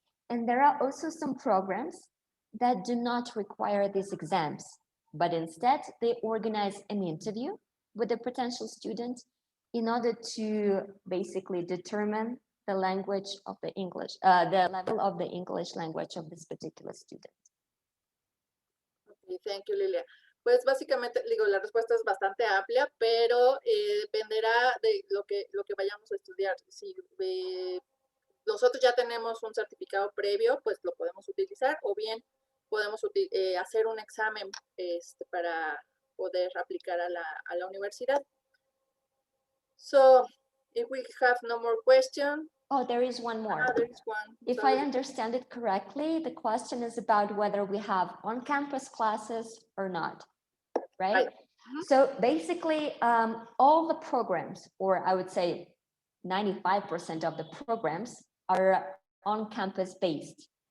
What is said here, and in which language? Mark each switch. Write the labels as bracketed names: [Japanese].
[English] And there are also some programs that do not require these exams, but instead they organize an interview with the potential student in order to basically determine the language of the English, the level of the English language of this particular student. Okay, thank you, Lilia. [Spanish] Pues básicamente, digo, la respuesta es bastante amplia, pero dependerá de lo que vayamos a estudiar. Si nosotros ya tenemos un certificado previo, pues lo podemos utilizar, o bien podemos hacer un examen para poder aplicar a la universidad. [English] So, if we have no more question. Oh, there is one more. There is one. If I understand it correctly, the question is about whether we have on-campus classes or not, right? So basically, all the programs, or I would say 95% of the programs are on-campus based.